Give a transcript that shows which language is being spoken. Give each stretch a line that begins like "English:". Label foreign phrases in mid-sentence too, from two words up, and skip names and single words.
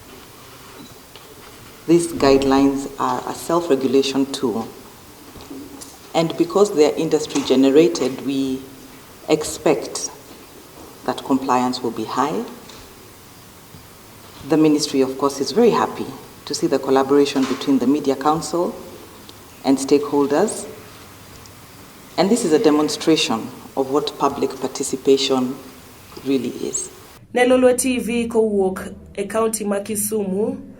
English: These guidelines are a self-regulation tool, and because they are industry generated, we expect that compliance will be high. The ministry, of course, is very happy to see the collaboration between the Media Council and stakeholders, and this is a demonstration of what public participation really is.
Luo (Kenya and Tanzania): Ne Lolwe TV kowuok e kaunti ma Kisumu,